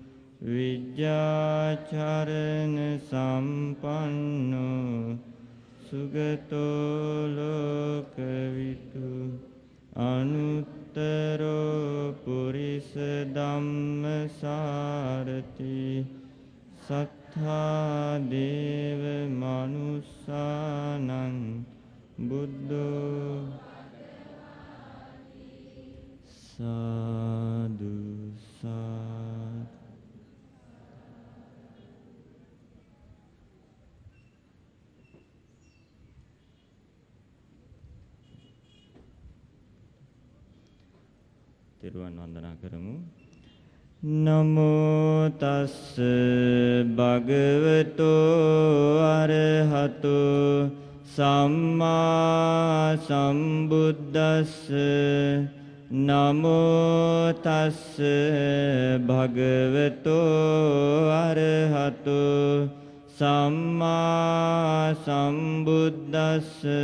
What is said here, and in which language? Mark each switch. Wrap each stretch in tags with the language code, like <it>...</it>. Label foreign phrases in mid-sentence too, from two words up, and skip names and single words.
<pi>විජ්ජාචරණ සම්පන්නෝ සුගතෝ ලෝකවිදු අනුත්තරෝ පුරිස ධම්මසාරථි සත්තා දේව මනුස්සානං බුද්ධෝ සාදු සාදු.</pi> <si>තෙරුවන් වන්දනා කරමු.</si> <pi>නමෝ තස්ස භගවතෝ අරහතෝ සම්මා සම්බුද්දස්ස. නමෝ තස්ස භගවතෝ අරහතෝ සම්මා සම්බුද්දස්ස.</pi>